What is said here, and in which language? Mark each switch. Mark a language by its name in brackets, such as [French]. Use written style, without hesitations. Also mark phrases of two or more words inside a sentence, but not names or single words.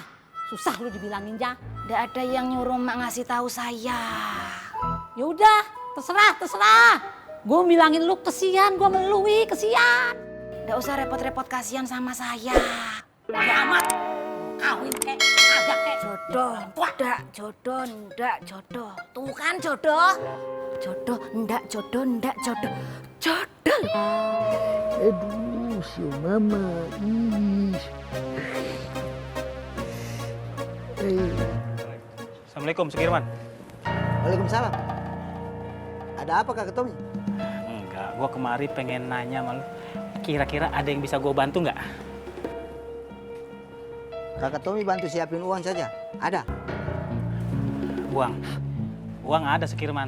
[Indonesian] Susah lu dibilanginnya. Nggak ada yang nyuruh Mak ngasih tahu saya. Ya udah, terserah. Gue bilangin lu kesian, gue melui kesian. Nggak usah repot-repot kasihan sama saya. Bodo amat. Kawin kek, agak kek. Jodoh, ndak, jodoh, ndak, jodoh. Tuh kan jodoh. Jodoh, ndak, jodoh, ndak, jodoh. Jodoh. Aduh, si mama. Ih. Assalamualaikum, Sukirman. Waalaikumsalam. Ada apa Kak Tommy? Enggak, gua kemari pengen nanya sama lu. Kira-kira ada yang bisa gua bantu nggak? Kakak Tommy bantu siapin uang saja. Ada? Uang ada Sukirman.